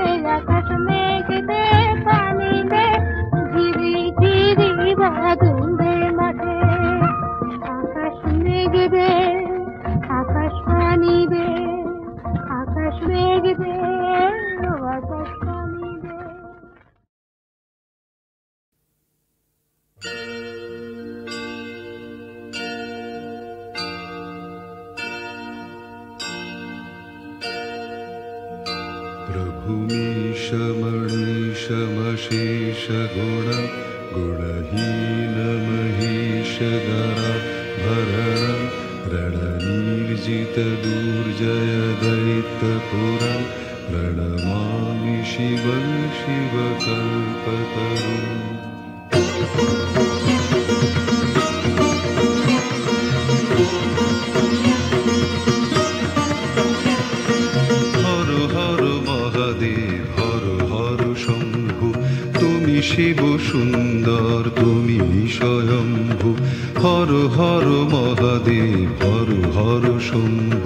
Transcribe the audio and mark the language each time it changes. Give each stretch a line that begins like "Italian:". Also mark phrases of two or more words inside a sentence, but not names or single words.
Bangla: আকাশ মেঘ দে, পানি দে, ঝিরি ঝিরি বাদল দে মাঠে। আকাশ মেঘ দে, আকাশ পানি দে, আকাশ মেঘ দে, আকাশ পানি দে।
Sanskrit: प्रभुमीश मणीश मशेष गुण गुणहीन महेश दरा भरण रणनीर्जित दुर्जय दैत्यपुरं प्रणमामि शिवं शिवकल्पतरुम्।
Bangla: শিব সুন্দর তুমি স্বয়ম্ভু, হর হর মহাদেব হর হর শম্ভু।